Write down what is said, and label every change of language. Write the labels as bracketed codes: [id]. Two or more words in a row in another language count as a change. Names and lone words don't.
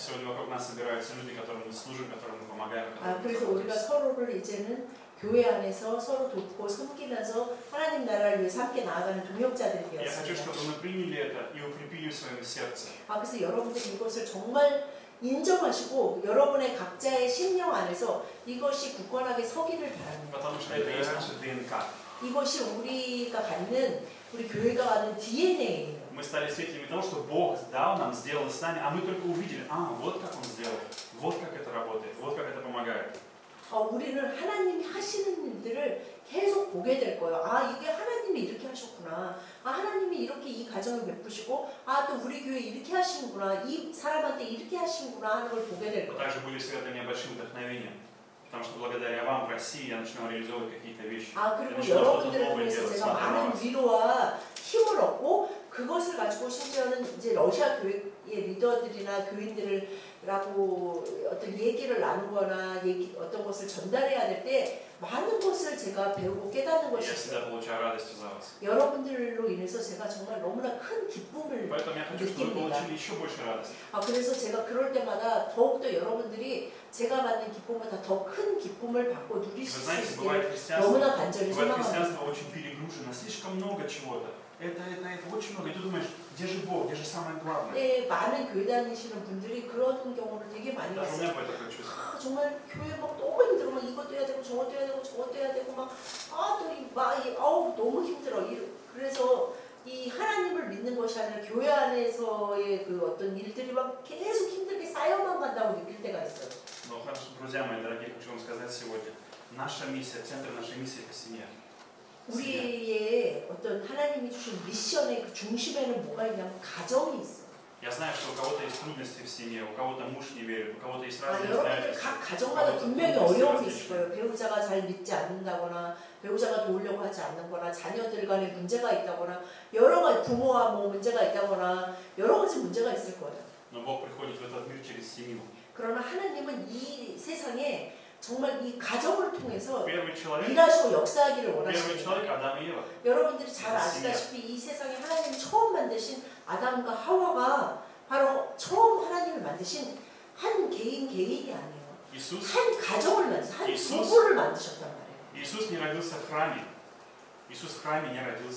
[ru] Сегодня вокруг нас собираются люди, которым мы служим, которым мы помогаем. [ko] 아, 그래서 우리가 서로를 이제는 교회 안에서 서로 돕고 섬기면서 하나님 나라를 위해서 함께 나아가는 동역자들이 [ru] Я хочу, [ko] 되었습니다. [ru] чтобы мы приняли это и укрепили в своем сердце. [ko] 아, 그래서 여러분들이 이것을 정말 인정하시고 여러분의 각자의 심령 안에서 이것이 굳건하게 서기를 바랍니다. [ru] Потому что это есть наша ДНК. [ko] 이것이 우리가 갖는 우리 교회가 갖는 DNA예요. [ru] Мы стали свидетелями того, что Бог дал нам, сделал с нами, а мы только увидели, вот как Он сделал, вот как это работает, вот как это помогает. [ko] 우리는 하나님이 하시는 일들을 계속 보게 될 거예요. 아, 이게 하나님이 이렇게 하셨구나. 아, 하나님이 이렇게 이 가정을 베푸시고, 아, 또 우리 교회 이렇게 하시는구나. 이 사람한테 이렇게 하시는구나 하는 걸 보게 될 [ru] Мы [ko] 거예요. [ru] также были связаны небольшим вдохновением, потому что благодаря вам в России я начинал реализовывать какие-то вещи. [ko] 아, 그리고 여러분들을 통해서 제가 많은 위로와 힘을 얻고 그것을 가지고 심지어는 이제 러시아 교회의 리더들이나 교인들이라고 어떤 얘기를 나누거나 어떤 것을 전달해야 될 때 많은 것을 제가 배우고 깨닫는 것이 [ru] Я всегда [ko] 있어요. [ru] получаю радость из-за вас. [ko] 여러분들로 인해서 제가 정말 너무나 큰 기쁨을 [ru] Поэтому я хочу, чтобы вы [ko] 느낍니다. [ru] получили еще больше радости. [ko] 아, 그래서 제가 그럴 때마다 더욱더 여러분들이 제가 받는 기쁨보다 더 큰 기쁨을 받고 [ru] И вы [ko] 누리실 수 [ru] знаете, [ko] 있기를 너무나 간절히 [ru] бывает [ko] 소망합니다. [ru] христианство очень перегружено, слишком много чего-то. Это, очень много. И ты думаешь, где же Бог, где же самое главное? [ko] 네, 많은 교회 다니시는 분들이 그런 경우를 되게 많이 [ru] Даже у [ko] 봤어요. [ru] меня было такое чувство. [ko] 아, 정말 교회 막 너무 힘들어. 막 이것도 해야 되고 저것도 해야 되고 저것도 해야 되고 막 아우 너무 힘들어. 그래서 이 하나님을 믿는 것이 아니라 교회 안에서의 그 어떤 일들이 막 계속 힘들게 쌓여만 간다고 느낄 때가 있어요. [ru] Но хорошо, друзья мои дорогие, хочу вам сказать сегодня. Наша миссия, центр нашей миссии – это семья. [ko] 우리의 어떤 하나님이 주신 미션의 그 중심에는 뭐가 있냐면 가정이 있어요. [ru] Я знаю, что у кого-то есть трудности в семье, у кого-то муж не верит, у кого-то есть [ko] 아, [ru] разные [ko] 여러분들 [ru] обстоятельства. [ko] 각 가정마다 분명히 어려움이 있을 거예요. 배우자가 잘 믿지 않는다거나 배우자가 도우려고 하지 않는거나 자녀들 간에 문제가 있다거나 여러 가지 부모와 뭐 문제가 있다거나 여러 가지 문제가 있을 거예요. [ru] Но Бог приходит в этот мир через семью. [ko] 그러나 하나님은 이 세상에 정말 이 가정을 통해서 [ru] Первый человек, [ko] 일하시고 역사하기를 [ru] первый [ko] 원하십니다. [ru] человек Адам и Ева. [ko] 여러분들이 잘 아시다시피 이 세상에 하나님이 처음 만드신 아담과 하와가 바로 처음 하나님을 만드신 한 개인이 아니에요. [ru] Иисус, [ko] 한 가정을 만드셨, 한 예수. 부부를 만드셨단 말이에요. [ru] Иисус не родился в храме. Иисус в храме не родился.